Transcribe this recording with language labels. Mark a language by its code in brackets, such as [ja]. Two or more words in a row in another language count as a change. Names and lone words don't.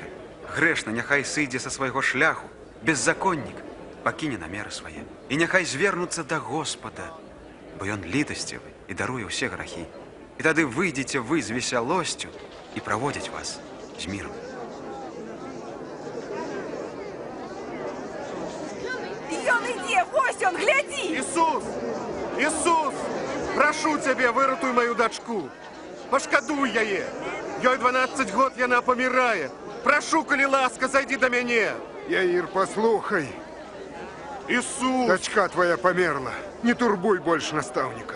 [be] Грэшны няхай сыдзе са свайго шляху, беззаконнік пакіне намеры свае. І няхай звернуцца да Господа, бо ён літасцівы і даруе ўсе грахі. І тады выйдзеце вы з весялосцю і праводзіць вас з мірам. [uk] є, ось он, гляді! Ісус! Ісус! [be] Прашу цябе, выратуй мою дачку. Пашкадуй яе. Ёй 12 год, яна памірае. Прашу, калі ласка, [uk] зайди до [be] мяне. [uk] Яир, послухай. Ісус! Дочка твоя померла. Не турбуй больше наставника.